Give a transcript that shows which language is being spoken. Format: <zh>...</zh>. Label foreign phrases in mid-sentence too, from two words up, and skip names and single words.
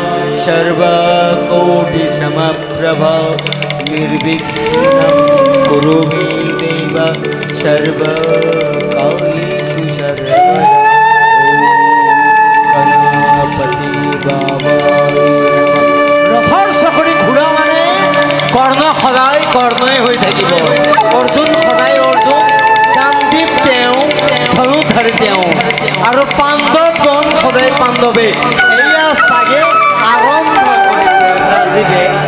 <sa>सर्वकोटिसमप्रभ निर्विघ्नं कुरु मे देव सर्वकार्येषु सर्वदा</sa> <as>ওঁ গণপতি বাবা ৰথৰ চকৰি ঘোঁৰা মানে কৰ্ণ সদায় কৰ্ণই হৈ থাকিব। অৰ্জুন সদায় অৰ্জুন, গান্ধীপ তেওঁ, ধনুধাৰ তেওঁ, আৰু পাণ্ডৱগণ সদায় পাণ্ডৱে। এয়া চাগে আৰম্ভ কৰিছে ৰাজীৱে।</as>